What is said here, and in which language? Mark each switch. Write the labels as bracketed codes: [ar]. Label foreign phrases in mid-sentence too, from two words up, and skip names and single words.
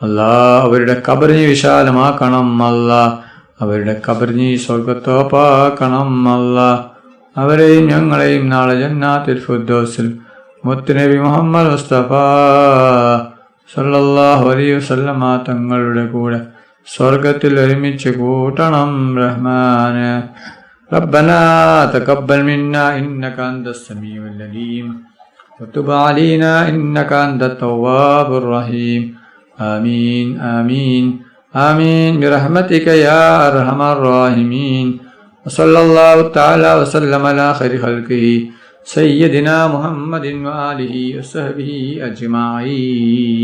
[ml] അല്ലാ അവരുടെ ഖബറിനെ വിശാലമാക്കണം അല്ലാ, അവരുടെ ഖബറിനെ സ്വർഗ്ഗത്തോപ്പാക്കണം അല്ലാ, അവരെയും ഞങ്ങളെയും നാളെ ജന്നാത്തുൽ ഫിർദൗസിൽ മുത്തുനബി മുഹമ്മദ് മുസ്തഫ [ar] صلى الله عليه وسلم [ml] തങ്ങളുടെ കൂടെ സ്വർഗ്ഗത്തിൽ ഒരുമിച്ച് കൂട്ടണം റഹ്മാനെ. [ar] ربنا تقبل منا إنك أنت السميع العليم وتب علينا إنك أنت التواب الرحيم. آمين آمين آمين برحمتك يا أرحم الراحمين. وصلى الله تعالى وسلم على خير خلقه سيدنا محمد وآله وصحبه أجمعين.